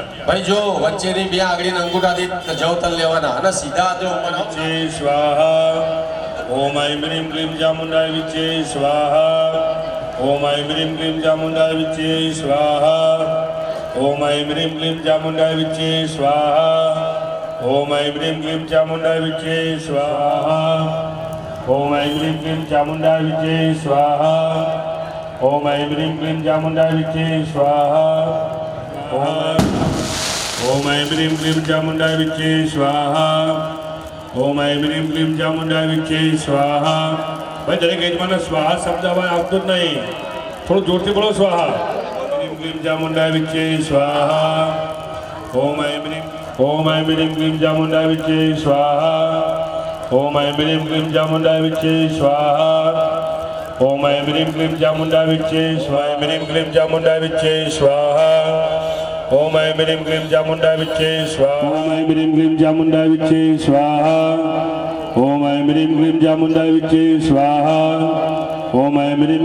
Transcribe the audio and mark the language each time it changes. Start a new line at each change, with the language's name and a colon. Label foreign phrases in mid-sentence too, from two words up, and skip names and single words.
Gujarati: ભાઈ જો વચ્ચેની બે આંગળી અંગૂઠાથી જવતલ લેવાના અને સીધા હાથે
Sanskrit: વિચે સ્વાહા ઓમ ઐં હ્રીં ક્લીં ચામુંડાય વિચે સ્વાહા ઓમ ઐં હ્રીં ક્લીં ચામુંડાય વિચે સ્વાહા ઓમ ઐં હ્રીં ક્લીં ચામુંડાય વિચે સ્વાહા ओम ऐं ह्रीं क्लीं चामुण्डाय विचे स्वाहा ओम ऐं ह्रीं क्लीं चामुण्डाय विचे स्वाहा ओम ऐं ह्रीं क्लीं चामुण्डाय विचे स्वाहा ओम ऐं ह्रीं क्लीं चामुण्डाय विचे स्वाहा ओम ऐं ह्रीं क्लीं चामुण्डाय विचे स्वाहा
Gujarati: ભાઈ દરેક યજમાનને સ્વાહા શબ્દ હવે આવતો જ નહીં થોડું જોરથી બોલો
Sanskrit: સ્વાહા ह्रीं क्लीं चामुण्डाय विचे स्वाहा ओम ऐं ह्रीं ओम ऐं ह्रीं क्लीं चामुण्डाय विचे स्वाहा ओम ऐं ह्रीं क्लीं चामुण्डाय विचे स्वाहा ओम ऐं ह्रीं क्लीं चामुण्डाय विचे स्वाहा ह्रीं क्लीं चामुण्डाय विचे स्वाहा ओम ऐं ह्रीं क्लीं चामुण्डाय विचे स्वाहा ओम ऐं ह्रीं क्लीं चामुण्डाय विचे स्वाहा ओम ऐं ह्रीं क्लीं चामुण्डाय विचे स्वाहा ओम ऐं ह्रीं